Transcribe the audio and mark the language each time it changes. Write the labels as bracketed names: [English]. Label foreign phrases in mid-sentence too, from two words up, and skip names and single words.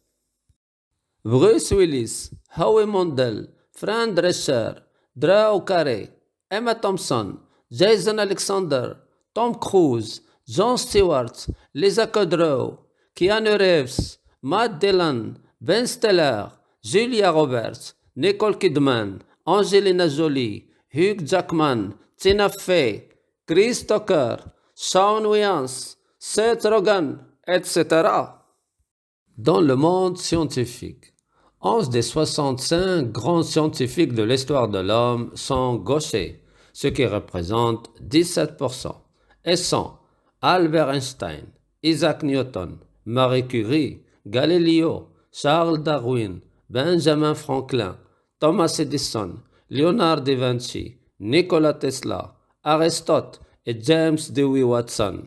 [French] Bruce Willis, Howie Mandel, Fran Drescher, Drew Carey, Emma Thompson, Jason Alexander, Tom Cruise, Jon Stewart, Lisa Kudrow, Keanu Reeves, Matt Dillon, Ben Stiller, Julia Roberts, Nicole Kidman, Angelina Jolie, Hugh Jackman, Tina Fey, Chris Tucker, Shawn Wyans, Seth Rogen, etc. Dans le monde scientifique, 11 des 65 grands scientifiques de l'histoire de l'homme sont gauchers, ce qui représente 17%, et sont Albert Einstein, Isaac Newton, Marie Curie, Galileo, Charles Darwin, Benjamin Franklin, Thomas Edison, Leonardo da Vinci, Nikola Tesla, Aristote et James Dewey Watson.